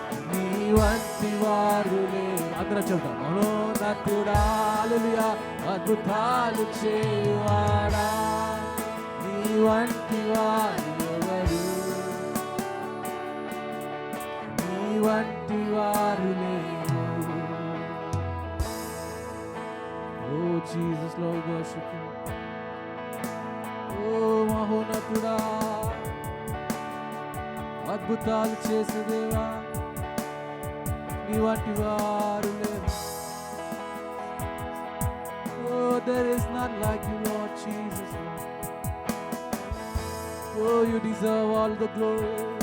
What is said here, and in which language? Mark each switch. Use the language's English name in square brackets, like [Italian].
[Telugu] నీ వంటి వారులే అందరం చెబుతాం మహోన్నతుడా హల్లెలూయా అద్భుతాలు చేయువాడా నీ వంటి వారులెవరు నీ వంటి వారులే. [English] Oh Jesus, Lord, worship you. [Telugu] Oh మహోన్నతుడా అద్భుతాలు చేసే దేవా నీ వంటి వారు లేరు. [English] Oh, there is none like you, Lord Jesus. Oh, you deserve all the glory.